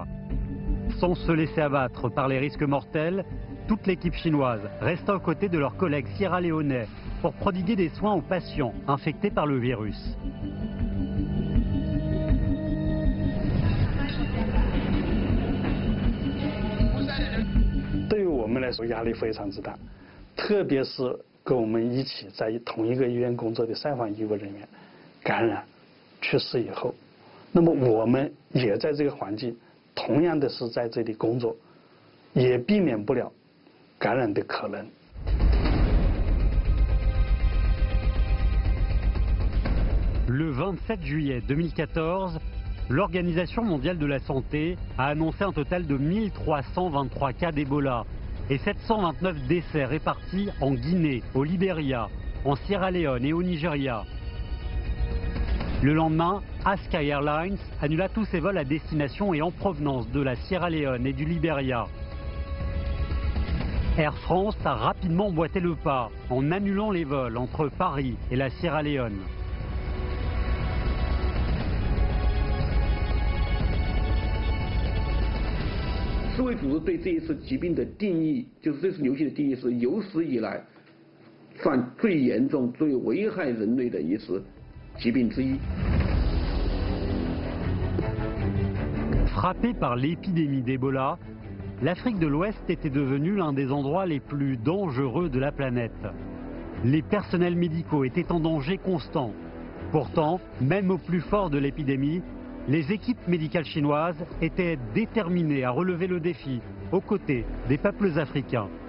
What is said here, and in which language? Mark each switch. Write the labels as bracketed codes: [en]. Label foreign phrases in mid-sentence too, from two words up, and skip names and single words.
[fr] Sans se laisser abattre par les risques mortels, toute l'équipe chinoise resta aux côtés de leurs collègues sierra-léonais pour prodiguer des soins aux patients infectés par le virus. Pour nous, [zh] 来说压力非常之大，特别是跟我们一起在同一个医院工作的筛访医务人员感染去世以后，那么我们也在这个环境，同样的是在这里工作，也避免不了感染的可能。 [fr] Le 27 juillet 2014, l'Organisation mondiale de la santé a annoncé un total de 1323 cas d'Ebola et 729 décès répartis en Guinée, au Libéria, en Sierra Leone et au Nigeria. Le lendemain, Aska Airlines annula tous ses vols à destination et en provenance de la Sierra Leone et du Libéria. Air France a rapidement emboîté le pas en annulant les vols entre Paris et la Sierra Leone. [zh] 世卫组织对这一次疾病的定义，就是这次流行的定义是有史以来算最严重、最危害人类的一次疾病之一。 [fr] Frappée par l'épidémie d'Ebola, l'Afrique de l'Ouest était devenue l'un des endroits les plus dangereux de la planète. Les personnels médicaux étaient en danger constant. Pourtant, même au plus fort de l'épidémie, les équipes médicales chinoises étaient déterminées à relever le défi aux côtés des peuples africains.